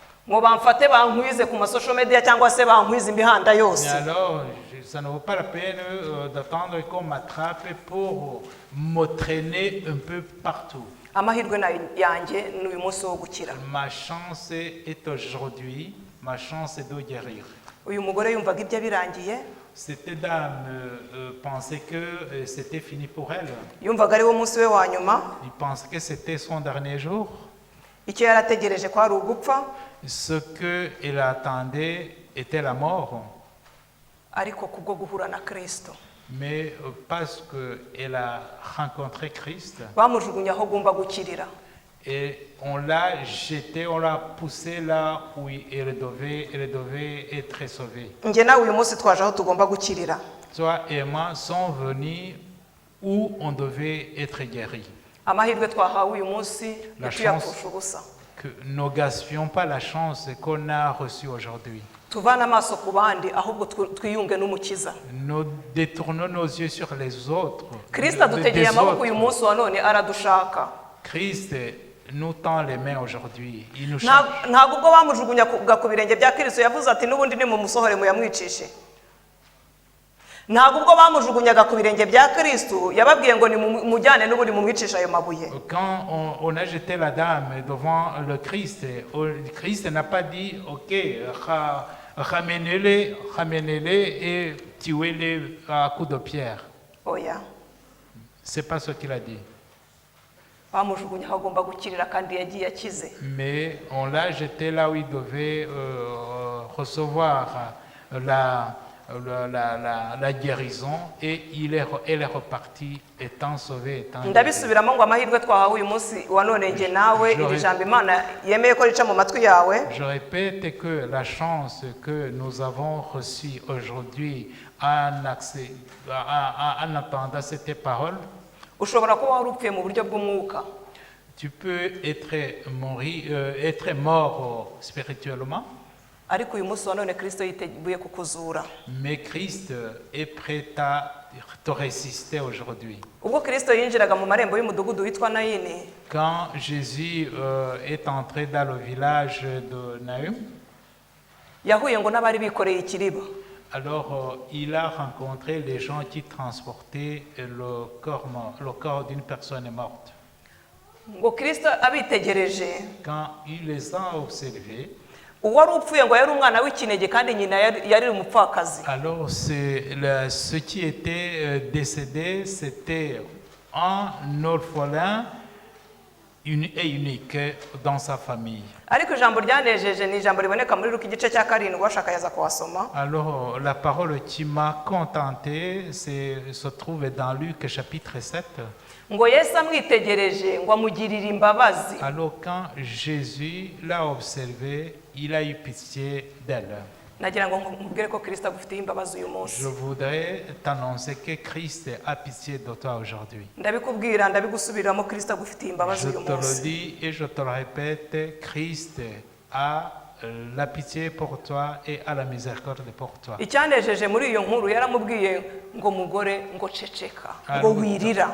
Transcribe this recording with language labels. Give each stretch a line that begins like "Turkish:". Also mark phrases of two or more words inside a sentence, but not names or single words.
Kinyarwanda: ngo bamfate bankwize ku
English: masosho media
Kinyarwanda: cyangwa se bankwize imihanda
French: Mais
Kinyarwanda: yose.
French: alors, ça ne vaut pas la peine d'attendre qu'on m'attrape pour me traîner un peu partout.
Kinyarwanda: Amahirwe yanjye ni uyu munsi wo gukira.
French: Ma chance est aujourd'hui, ma chance est de guérir.
Kinyarwanda: Uyu mugore yumvaga ibyo birangiye,
French: Cette dame pensait que c'était fini pour elle.
Kinyarwanda: yumvaga ari wo munsi we wa nyuma,
French: Il pensait que c'était son dernier jour.
Kinyarwanda: icyo yarategereje ko ari ugupfa,
French: Ce qu'elle attendait était la mort.
Kinyarwanda: ariko kubwo guhura na Kristo
French: Mais parce qu'elle a rencontré Christ,
Kinyarwanda: bamujugunye aho agomba gukirira.
French: et on l'a jeté, on l'a poussé là où elle devait être sauvée.
Kinyarwanda: Njye nawe uyu munsi twaje aho tugomba gukirira.
French: Toi et moi sont venus où on devait être guéris.
Kinyarwanda: Amahirwe twahawe uyu munsi
French: La
Kinyarwanda: ntituyapfusha ubusa.
French: Que nous ne gaspillons pas la chance qu'on a reçue aujourd'hui.
Kinyarwanda: Tuvane amaso ku bandi ahubwo twiyunge n'umukiza.
French: Nous détournons nos yeux sur les autres.
Kinyarwanda: Kristo adutegeye amaboko uyu munsi wa none aradushaka.
French: Christ nous tend les mains aujourd'hui. Il nous cherche.
Kinyarwanda: Ntabwo ubwo bamujugunyaga ku birenge bya Kristo yavuze ati n'ubundi ni mu musohore muyamwicishe. Ntabwo ubwo bamujugunyaga ku birenge bya Kristo yababwiye ngo ni mujyane n'ubundi mumwicisha ayo mabuye.
French: Quand on a jeté la dame devant le Christ n'a pas dit ok, ramenez-les et tuez-les à coups de pierre.
Kinyarwanda: Oya.
French: C'est pas ce qu'il a dit.
Kinyarwanda: Bamujugunye aho agomba gukirira kandi yagiye akize.
French: Mais on l'a jeté là où il devait recevoir la guérison et elle est repartie étant sauvée, étant guérie.
Kinyarwanda: Ndabisubiramo ngo amahirwe twahawe uyu munsi wa none nge nawe iri jambo Imana yemeye ko rica mu matwi yawe.
French: Je répète que la chance que nous avons reçue aujourd'hui en entendant cette parole,
Kinyarwanda: Ushobora kuba wari upfuye mu buryo bw'umwuka.
French: tu peux être mort spirituellement,
Kinyarwanda: Ariko uyu munsi wa none Kristo yiteguye kukuzura.
French: mais Christ est prêt à te résister aujourd'hui.
Kinyarwanda: Ubwo Kristo yinjiraga mu marembo y'umudugudu witwa Nayini,
French: Quand Jésus est entré dans le village de Naïm,
Kinyarwanda: yahuye ngo n'abari bikoreye ikiriba.
French: alors il a rencontré les gens qui transportaient le corps d'une personne morte.
Kinyarwanda: Ngo Kristo abitegereje,
French: Quand il les a observés,
Kinyarwanda: uwari upfuye ngo yari umwana w'ikinege kandi nyina yari umupfakazi.
French: alors ce qui était décédé, c'était un orphelin et unique dans sa famille.
Kinyarwanda: Ariko ijambo ryanejeje ni ijambo riboneka muri Luka igice cya 7 washaka yaza kuhasoma.
French: Alors la parole qui m'a contenté se trouve dans Luc chapitre 7.
Kinyarwanda: Ngo Yesu amwitegereje ngo amugirire imbabazi.
French: Alors quand Jésus l'a observé, il a eu pitié d'elle.
Kinyarwanda: Nagira ngo nkubwire ko Kristo agufitiye imbabazi uyu munsi.
French: Je voudrais t'annoncer que Christ a pitié de toi aujourd'hui.
Kinyarwanda: Ndabikubwira ndabigusubiramo Kristo agufitiye imbabazi
French: Je
Kinyarwanda: uyu
French: te le
Kinyarwanda: munsi.
French: dis et je te le répète, Christ a la pitié pour toi et a la miséricorde pour toi.
Kinyarwanda: Icyanejeje muri iyo nkuru yaramubwiye ngo mugore ngo ceceka ngo wirira.